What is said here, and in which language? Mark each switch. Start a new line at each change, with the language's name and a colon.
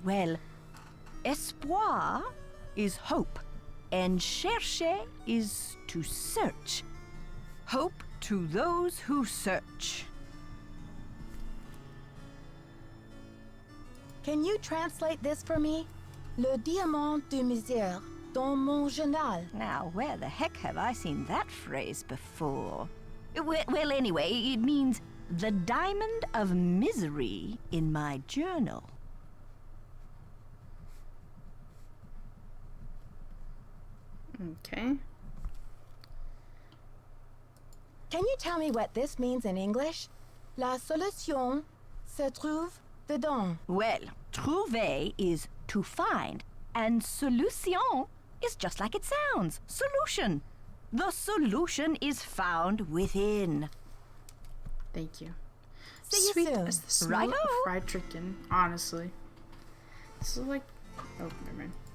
English: Well, espoir is hope, and chercher is to search. Hope to those who search. Can you translate this for me?
French: Le diamant de misère dans mon journal.
English: Now, where the heck have I seen that phrase before? Well, anyway, it means the diamond of misery in my journal. Okay. Can you tell me what this means in English?
French: La solution se trouve dedans.
English: Well, trouver is to find, and solution is just like it sounds. Solution. The solution is found within. Thank you. See you Sweet soon. as the smell Righto. of fried chicken, honestly. This is like... Oh, never mind.